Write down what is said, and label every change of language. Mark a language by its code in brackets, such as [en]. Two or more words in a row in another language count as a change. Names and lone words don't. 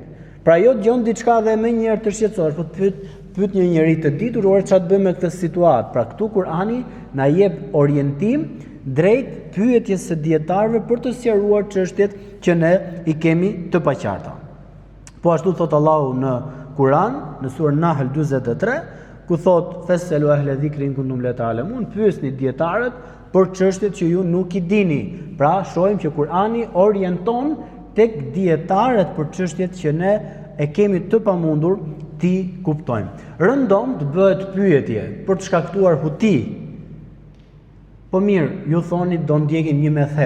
[sq] Pra jo dëgjon diçka dhe më njëherë të shqetësohesh, po pyet një njerëz të ditur, "Ore çfarë të bëjmë me këtë situatë?" Pra këtu Kur'ani na jep orientim drejt pyetjes së dietarëve për të sqaruar çështjet që ne i kemi të paqarta. Po ashtu thot Allahu në Kur'an, në surën Nahl 43, ku thot [ar] "فاسألوا أهل الذكر إن كنتم لا تعلمون", [sq] pyesni dietarët për çështjet që ju nuk i dini. Pra shohim që Kur'ani orienton tek dietarët për çështjet që ne e kemi të pamundur ti kuptojmë. Rëndom të bëhet pyetje për të shkaktuar huti. Po mirë, ju thoni do ndjekim një methep.